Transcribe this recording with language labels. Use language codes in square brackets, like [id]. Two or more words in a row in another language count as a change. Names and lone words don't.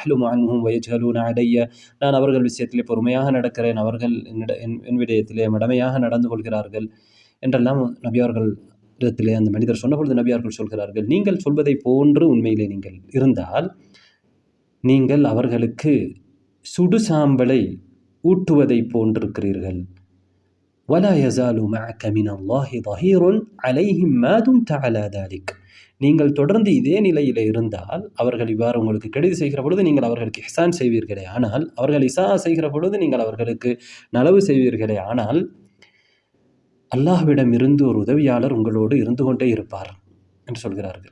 [ta] நான் அவர்கள் விஷயத்திலே பொறுமையாக நடக்கிறேன், அவர்கள் என் விடயத்திலே மடமையாக நடந்து கொள்கிறார்கள் என்றெல்லாம் நபி அவர்கள் இடத்திலே அந்த மனிதர் சொன்ன பொழுது நபி அவர்கள் சொல்கிறார்கள், நீங்கள் சொல்வதை போன்று உண்மையிலே நீங்கள் இருந்தால் நீங்கள் அவர்களுக்கு சுடு சாம்பலை ஊட்டுவதை போன்றிருக்கிறீர்கள். [ar] وَلَا يَزَالُ مَعَكَ مِنَ اللَّهِ ظَهِيرٌ عَلَيْهِمْ مَا دُمْتَ عَلَى ذَلِكَ. [ta] நீங்கள் தொடர்ந்து இதே நிலையில் இருந்தால், அவர்கள் இவ்வாறு உங்களுக்கு கெடுதி செய்கிற பொழுது நீங்கள் அவர்களுக்கு இஹ்சான் செய்வீர்களே ஆனால், அவர்கள் இஸா செய்கிற பொழுது நீங்கள் அவர்களுக்கு நலவு செய்வீர்களே ஆனால், அல்லாஹ்விடம் இருந்து ஒரு உதவியாளர் உங்களோடு இருந்து கொண்டே இருப்பார் என்று சொல்கிறார்கள்.